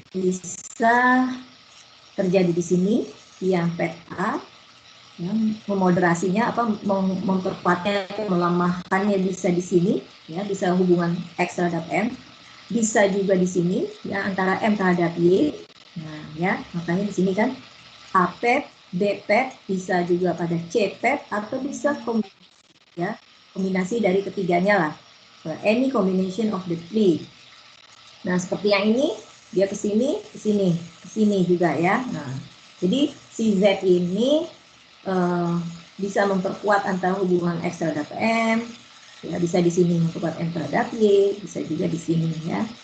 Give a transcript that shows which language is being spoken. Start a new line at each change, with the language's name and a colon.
Indonesian: Bisa terjadi di sini yang pair A ya, memoderasinya apa memperkuatnya melemahkannya bisa di sini ya, bisa hubungan X terhadap M, bisa juga di sini ya antara M terhadap Y. Nah ya makanya di sini kan A pet, B pet, bisa juga pada C pet atau bisa kombinasi dari ketiganya lah.
English: Any combination of the three.
Indonesian: Nah, seperti yang ini, dia ke sini, ke sini, ke sini juga ya. Nah, jadi si Z ini bisa memperkuat antara hubungan X terhadap M, ya, bisa di sini memperkuat M terhadap Y, bisa juga di sini ya.